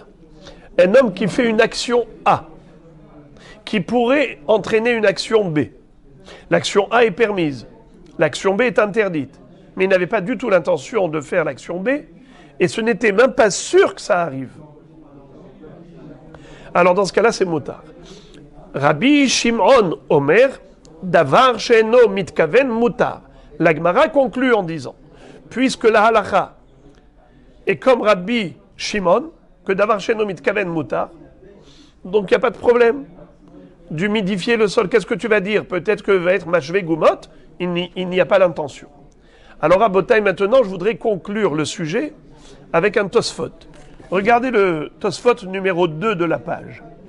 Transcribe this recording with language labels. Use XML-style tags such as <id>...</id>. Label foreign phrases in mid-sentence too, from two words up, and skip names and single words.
<fr>Un homme qui fait une action A, qui pourrait entraîner une action B. L'action A est permise. L'action B est interdite. Mais il n'avait pas du tout l'intention de faire l'action B, et ce n'était même pas sûr que ça arrive. Alors dans ce cas-là, c'est moutar.</fr> <he>רבי שמעון אומר, דבר שאינו מתכוון מותר.</he> <fr>La Gemara conclut en disant, puisque la halacha est comme Rabbi Shimon, que</fr> <he>דבר שאינו מתכוון מותר,</he> <fr>donc il n'y a pas de problème d'humidifier le sol. Qu'est-ce que tu vas dire? Peut-être que va être</fr> <he>משווה גומות,</he> <fr>il n'y a pas l'intention. Alors à Botaï, maintenant, je voudrais conclure le sujet avec un Tosfot. Regardez le Tosfot numéro 2 de la page.</fr>